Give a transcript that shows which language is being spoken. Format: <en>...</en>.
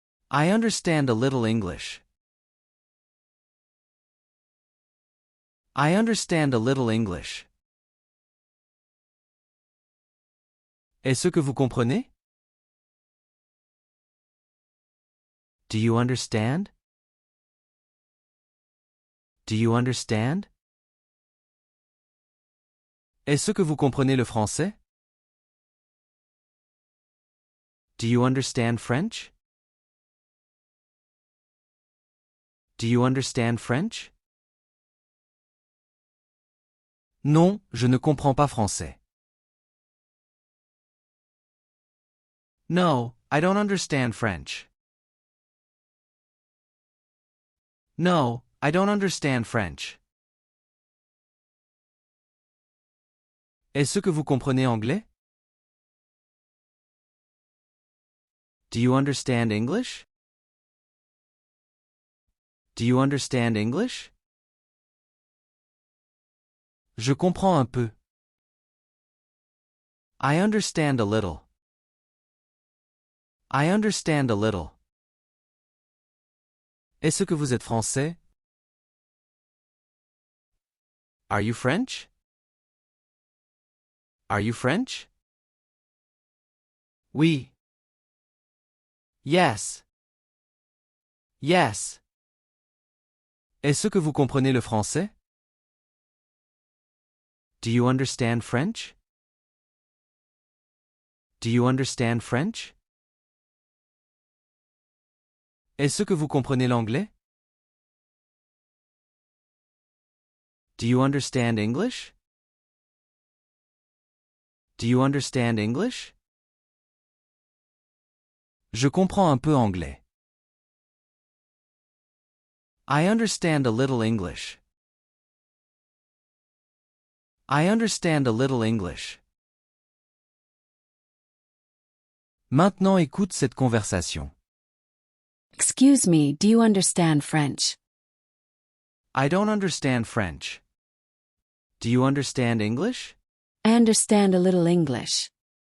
<en>I understand a little English. I understand a little English.</en> <fr>Est-ce que vous comprenez?</fr> <en>Do you understand? Do you understand?</en> <fr>Est-ce que vous comprenez le français?</fr> <en>Do you understand French? Do you understand French?</en> <fr>Non, je ne comprends pas français.</fr> <en>No, I don't understand French. No, I don't understand French.</en> <fr>Est-ce que vous comprenez anglais?</fr> <en>Do you understand English? Do you understand English?</en> <fr>Je comprends un peu.</fr> <en>I understand a little. I understand a little.</en> <fr>Est-ce que vous êtes français?</fr> <en>Are you French? Are you French?</en> <fr>Oui.</fr> <en>Yes. Yes.</en> <fr>Est-ce que vous comprenez le français?</fr> <en>Do you understand French? Do you understand French?</en> <fr>Est-ce que vous comprenez l'anglais?</fr> <en>Do you understand English? Do you understand English?</en> <fr>Je comprends un peu anglais.</fr> <en>I understand a little English. I understand a little English.</en> <fr>Maintenant écoute cette conversation.</fr> <en>Excuse me, do you understand French? I don't understand French. Do you understand English? I understand a little English.</en>